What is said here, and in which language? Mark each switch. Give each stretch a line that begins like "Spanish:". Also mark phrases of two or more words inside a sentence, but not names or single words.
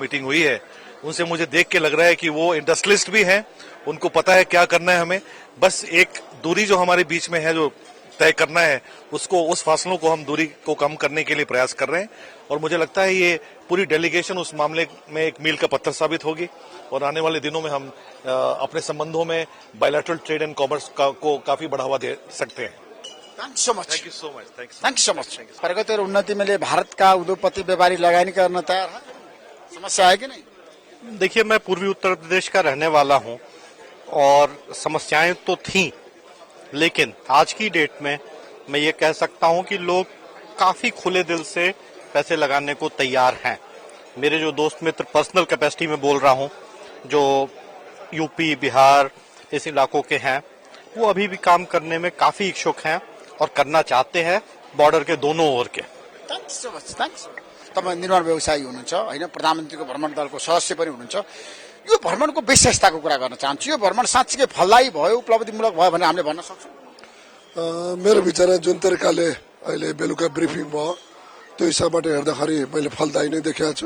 Hindi: मीटिंग हुई है उनसे मुझे देख के लग रहा है कि वो इंडस्ट्रियलिस्ट भी हैं, उनको पता है क्या करना है हमें, बस एक दूरी जो हमारे बीच में है जो तय करना है उसको, उस फासलों को हम दूरी को कम करने के लिए प्रयास कर रहे हैं और मुझे लगता है ये पूरी डेलीगेशन उस मामले में एक मील का पत्थर साबित होगी और आने वाले दिनों में हम अपने संबंधों में
English: bilateral trade and commerce
Hindi: को काफी बढ़ावा दे सकते हैं।
English: thank you so much. thank you so much. thank you so much.
Hindi: प्रगति और उन्नति में लिए भारत का उद्योगपति व्यापारी लगानी करना तैयार है, समस्या है कि नहीं? देखिए, मैं पूर्वी उत्तर प्रदेश का रहने वाला हूं और समस्याएं तो थीं, लेकिन आज की डेट में मैं ये कह सकता हूं कि लोग काफी खुले दिल से पैसे लगाने को तैयार हैं। मेरे जो दोस्त मित्र
English: personal capacity
Hindi: में बोल रहा हूं, जो यूपी, बिहार इस इलाकों के हैं, वो अभी भी काम करने में काफी इच्छुक हैं और करना चाहते हैं, बॉर्डर के दोनों ओर के।
English: thanks so much. thanks.
Nepali: तपाईँ निर्माण व्यवसायी हुनुहुन्छ होइन, प्रधानमन्त्रीको भ्रमण दलको सदस्य पनि हुनुहुन्छ। यो भ्रमणको विशेषताको कुरा गर्न चाहन्छु। यो भ्रमण साँच्चीकै फलदायी भयो, उपलब्धिमूलक भयो भने हामीले भन्न सक्छौँ? मेरो विचारमा जुन तरिकाले अहिले बेलुका ब्रिफिङ भयो त्यो हिसाबबाट हेर्दाखेरि मैले फलदायी नै देखेको छु।